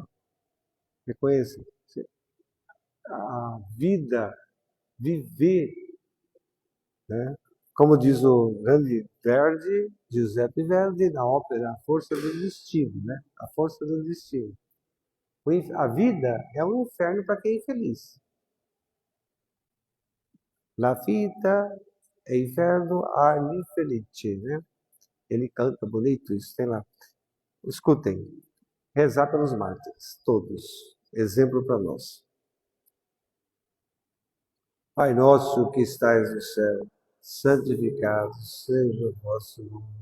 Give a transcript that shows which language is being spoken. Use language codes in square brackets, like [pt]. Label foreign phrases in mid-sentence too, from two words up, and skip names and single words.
[pt] Reconheça. A vida, viver, né? Como diz o grande Verdi, Giuseppe Verdi, na ópera A Força do Destino, né? A Força do Destino. A vida é um inferno para quem é infeliz. [it] La vita è inferno agli infelici, [pt] né? Ele canta bonito isso, tem lá. Escutem, rezar pelos mártires, todos. Exemplo para nós. Pai nosso que estais no céu, santificado seja o vosso nome.